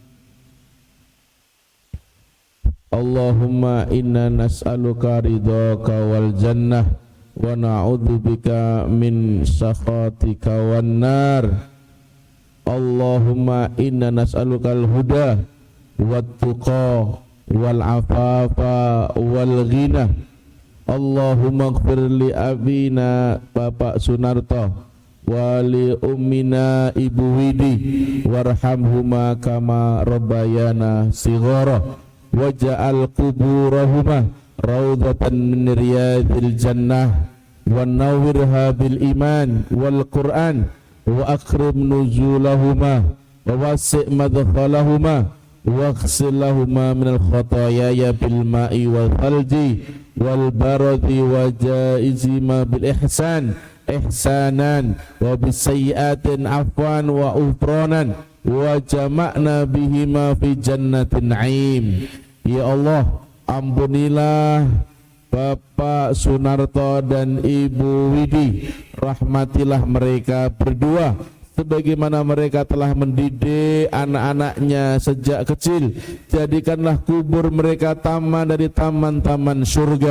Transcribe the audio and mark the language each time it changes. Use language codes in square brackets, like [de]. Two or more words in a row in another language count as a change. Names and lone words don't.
[ar] اللهم إنا نسألك رضاك والجنة ونعوذ بك من سخطك والنار. اللهم إنا نسألك الهدى والتقى والعفاف والغنى. اللهم اغفر لأبينا Bapak Sunarto ولأمنا Ibu Widi وارحمهما كما ربيانا صغارا واجعل قبورهما روضة من رياض الجنة ونورها بالإيمان وال القرآن وأكرم نزلهما ووسع مدخلهما واغسل لهما من الخطايا بالماء والثلج والبرد وجازهما بالإحسان إحسانا وبالسيئات عفوا وغفرانا وجمعنا بهما في جنة النعيم. [id] Ya Allah, ampunilah Bapak Sunarto dan Ibu Widi, rahmatilah mereka berdua sebagaimana mereka telah mendidik anak-anaknya sejak kecil. Jadikanlah kubur mereka taman dari taman-taman surga.